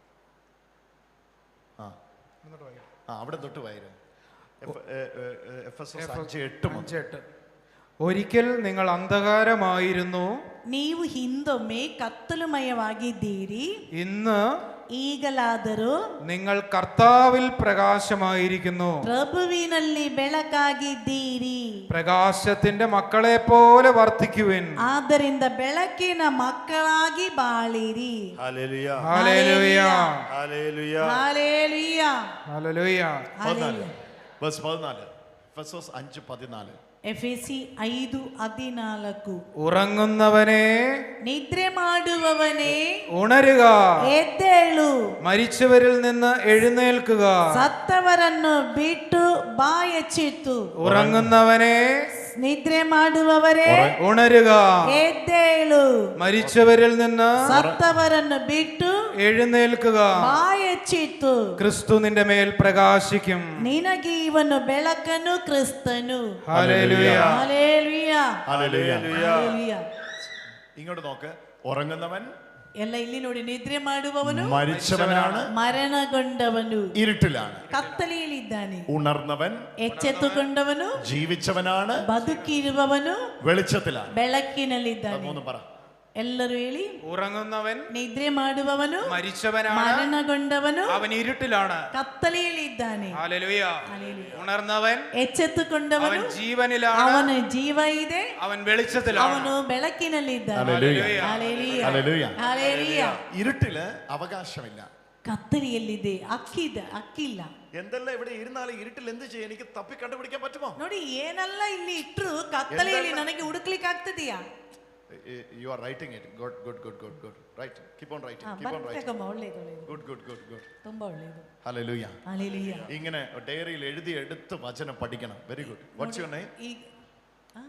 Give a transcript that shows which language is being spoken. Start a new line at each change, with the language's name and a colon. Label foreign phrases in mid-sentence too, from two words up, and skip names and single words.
Malayalam: അവിടെ തൊട്ട് വായിരുന്നു. എഫെസോസ് 5:8. ഒരിക്കൽ നിങ്ങൾ അന്ധകാരമായിരുന്നു,
Kannada: ನೀವು ಹಿಂದೊಮ್ಮೆ ಕತ್ತಲುಮಯವಾಗಿದ್ದೀರಿ.
Malayalam: ഇന്ന്
Kannada: ಈಗಲಾದರೂ
Malayalam: നിങ്ങൾ കർത്താവിൽ പ്രകാശമായിരിക്കുന്നു.
Kannada: ಪ್ರಭುವಿನಲ್ಲಿ ಬೆಳಕಾಗಿದ್ದೀರಿ.
Malayalam: പ്രകാശത്തിന്റെ മക്കളെ പോലെ വർത്തിക്കുവിൻ.
Kannada: ಆದ್ದರಿಂದ ಬೆಳಕಿನ ಮಕ್ಕಳಾಗಿ ಬಾಳಿರಿ.
Malayalam: ഹല്ലേലൂയ. ഹല്ലേലൂയ. ഹല്ലേലൂയ. ഹല്ലേലൂയ. ഹല്ലേലൂയ. 14. എഫെസോസ് 5:14. എഫെസി 5:14. ഉറങ്ങുന്നവനെ,
Kannada: നിദ്ര ಮಾಡುವವನೇ
Malayalam: ഉണരുക,
Kannada: ಎದ್ದೇಳು,
Malayalam: മരിച്ചവരിൽ നിന്ന് എഴുന്നേൽക്കുക.
Kannada: ಸತ್ತವರನ್ನು ಬಿಟ್ಟು ಬಾ ಎಚ್ಚಿತು.
Malayalam: ഉറങ്ങുന്നവനെ,
Kannada: ನಿದ್ರೆ ಮಾಡುವವರೇ
Malayalam: ഉണരുക,
Kannada: ಎದ್ದೇಳು,
Malayalam: മരിച്ചവരിൽ നിന്ന്
Kannada: സത്തവരನ್ನು ಬಿಟ್ಟು
Malayalam: എഴുന്നേൽക്കുക.
Kannada: ಬಾ ಎಚ್ಚಿತು.
Malayalam: ക്രിസ്തു നിന്റെ മേൽ പ്രകാശിക്കും.
Kannada: ನಿನಗೆ ಇವನು ಬೆಳಕನು ಕ್ರಿಸ್ತನು.
Malayalam: ഹല്ലേലൂയ. ഹല്ലേലൂയ. ഹല്ലേലൂയ. ഹല്ലേലൂയ. ഇങ്ങോട്ട് നോക്ക്. ഉറങ്ങുന്നവൻ
Kannada: ಎಲ್ಲ ಇಲ್ಲಿ ನೋಡಿ, ನಿದ್ರೆ ಮಾಡುವವನು
Malayalam: മരിച്ചവനാണ്,
Kannada: ಮರಣಗೊಂಡವನು
Malayalam: ഇരുട്ടിലാണ്.
Kannada: ಕತ್ತಲೆಯಲ್ಲಿದ್ದಾನೆ.
Malayalam: ഉണർന്നവൻ
Kannada: ಎಚ್ಚೆತ್ತುಕೊಂಡವನು
Malayalam: ജീവിച്ചവനാണ്,
Kannada: ಬದುಕಿರುವವನು
Malayalam: വെളിച്ചത്തിലാണ്.
Kannada: ಬೆಳಕಿನಲ್ಲಿದ್ದಾನೆ.
Malayalam: മൂന്ന് പറ.
Kannada: ಎಲ್ಲರೂ ಹೇಳಿ.
Malayalam: ഉറങ്ങുന്നവൻ,
Kannada: ನಿದ್ರೆ ಮಾಡುವವನು
Malayalam: മരിച്ചവനാണ്,
Kannada: ಮರಣಗೊಂಡವನು
Malayalam: അവൻ ഇരുട്ടിലാണ്.
Kannada: ಕತ್ತಲೆಯಲ್ಲಿದ್ದಾನೆ.
Malayalam: ഹല്ലേലൂയ. ഹല്ലേലൂയ. ഉണർന്നവൻ,
Kannada: ಎಚ್ಚೆತ್ತುಕೊಂಡವನು
Malayalam: അവൻ ജീവനിലാണ്,
Kannada: ಅವನ ಜೀವ ಇದೆ,
Malayalam: അവൻ വെളിച്ചത്തിലാണ്.
Kannada: ಅವನು ಬೆಳಕಿನಲ್ಲಿದ್ದಾನೆ.
Malayalam: ഹല്ലേലൂയ. ഹല്ലേലൂയ. ഹല്ലേലൂയ. ഹല്ലേലൂയ. ഇരുട്ടില് അവകാശമില്ല.
Kannada: കത്തലിയಲ್ಲಿದೆ, ಅಕ್ಕಿಲ್ಲ.
Malayalam: എന്തെല്ലാം ഇവിടെ ഇരുന്നാലും ഇരുട്ടിൽ എന്ത് ചെയ്യും? എനിക്ക് തപ്പി കണ്ടുപിടിക്കാൻ പറ്റുമോ?
Kannada: ನೋಡಿ, ಏನೆಲ್ಲ ಇಲ್ಲಿ ಇಟ್ರು ಕತ್ತಲೆಯಲ್ಲಿ ನನಗೆ ಹುಡುಕ್ಲಿಕ್ಕೆ ಆಗ್ತದೆಯಾ?
English: You are writing it. Good. Right. Keep on writing.
Kannada: ಒಳ್ಳೇದು.
English: Good.
Kannada: ತುಂಬಾ ಒಳ್ಳೇದು.
English: Hallelujah.
Malayalam: ഹല്ലേലൂയ. ഇങ്ങനെ ഡയറിയിൽ എഴുതി എടുത്ത് വചനം പഠിക്കണം.
English: very good. What's your name?